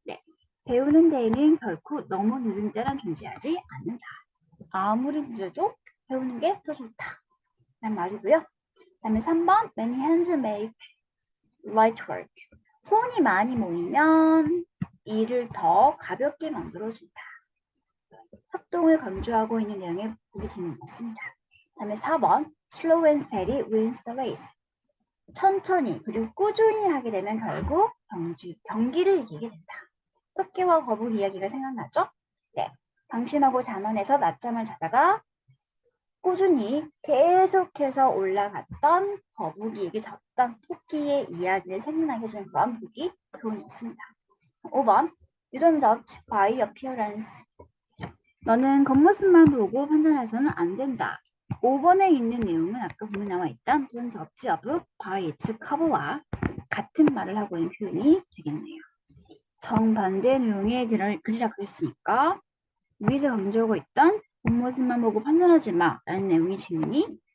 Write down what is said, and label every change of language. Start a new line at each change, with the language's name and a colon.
Korean: 네, 배우는 데에는 결코 너무 늦은 때란 존재하지 않는다. 아무리 늦어도 배우는 게 더 좋다. 라는 말이고요. 그 다음에
English: 3번 Many hands make light work.
Korean: 손이 많이 모이면 일을 더 가볍게 만들어준다. 협동을 강조하고 있는 내용의 보기 질문이었습니다. 그 다음에
English: 4번 Slow and steady wins the race.
Korean: 천천히 그리고 꾸준히 하게 되면 결국 경기를 이기게 된다. 토끼와 거북이 이야기가 생각나죠? 네. 방심하고 잠원에서 낮잠을 자다가 꾸준히 계속해서 올라갔던 거북이에게 졌던 토끼의 이야기를 생각나게 해주는 그런 보기 교훈이었습니다.
English: 5번 You don't judge by appearance.
Korean: 너는 겉모습만 보고 판단해서는 안 된다. 5번에 있는 내용은 아까 보면 나와 있던
English: don't judge of by its cover
Korean: 와 같은 말을 하고 있는 표현이 되겠네요. 정반대 내용의 글이라 그랬으니까 위에서 강조하고 있던 겉모습만 보고 판단하지 마 라는 내용의 질문이